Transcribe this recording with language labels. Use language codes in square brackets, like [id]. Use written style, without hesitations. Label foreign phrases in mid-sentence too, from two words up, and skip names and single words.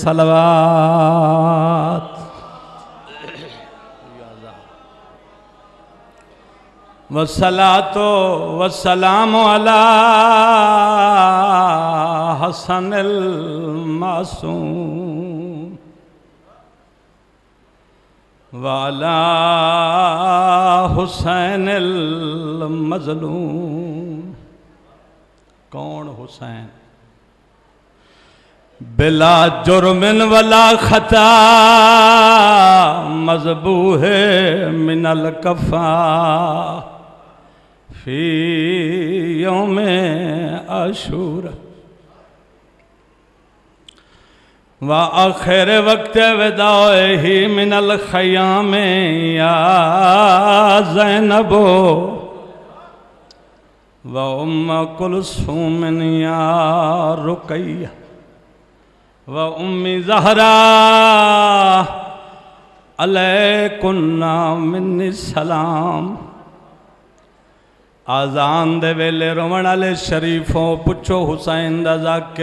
[ar] صلوات والصلاة والسلام علی حسن المعصوم وعلی حسین المظلوم کون حسین بلا جرم ولا خطا مذبوح من الکفا فی یوم عاشور وآخر وقت وداعہ من الخیام یا زینب وام کلثوم یا رقیہ وام زہرا علیکن منی السلام [pa] آزان دے ویلے رومن علی شریفوں پچھو حسین دا ذاکر